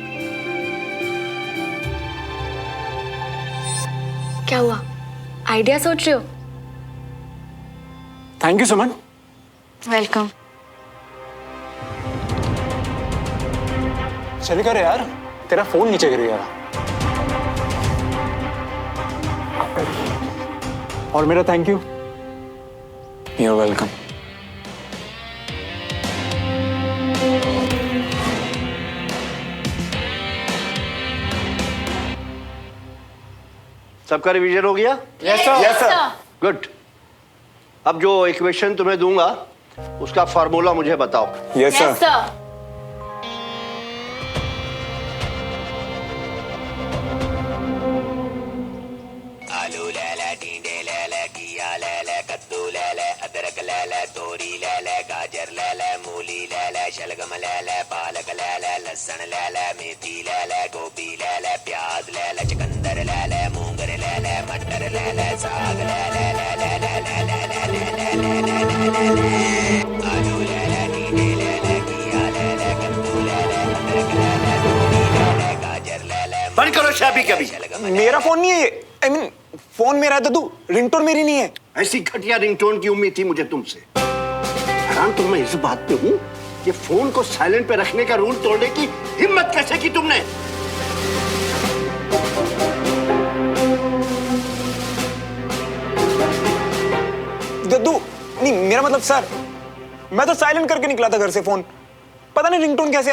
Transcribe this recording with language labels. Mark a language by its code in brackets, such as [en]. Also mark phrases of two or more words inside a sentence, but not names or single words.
[hi] क्या हुआ, आइडिया सोच रहे हो? [en] Thank you Suman. वेलकम। [hi] चले कर यार, तेरा फोन नीचे गिर गया। और मेरा [en] thank you. You're welcome. [hi] सबका रिवीजन हो गया? [en] Yes sir. Yes sir. गुड। [hi] अब जो इक्वेशन तुम्हें दूंगा उसका फॉर्मूला मुझे बताओ। [en] Yes sir. [hi] आलू लैला ले ले, तोरी ले ले, गाजर ले ले, मूली ले ले, शलगम ले ले, पालक ले ले, लहसुन ले ले, मेथी ले ले, गोभी ले ले, प्याज ले ले, चुकंदर ले ले, मूंगर ले ले, मटर ले ले, साग ले ले ले ले ले ले ले ले ले ले ले ले ले, आलू ले ले, नींबू ले ले, घिया ले ले, कद्दू ले ले, अदरक ले ले, तोरी ले ले, गाजर ले ले। बंद करो शाबी कभी। मेरा फोन नहीं है ये। [en] I mean, [hi] फोन मेरा है दादू, रिंगटोन मेरी नहीं है। ऐसी घटिया रिंगटोन की उम्मीद थी मुझे तुमसे। हैरान तो मैं इस बात पे हूँ कि फोन को साइलेंट पे रखने का रूल तोड़ने की हिम्मत कैसे की तुमने? दादू नहीं, मेरा मतलब सर, मैं तो साइलेंट करके निकला था घर से फोन, पता नहीं रिंगटोन कैसे आई।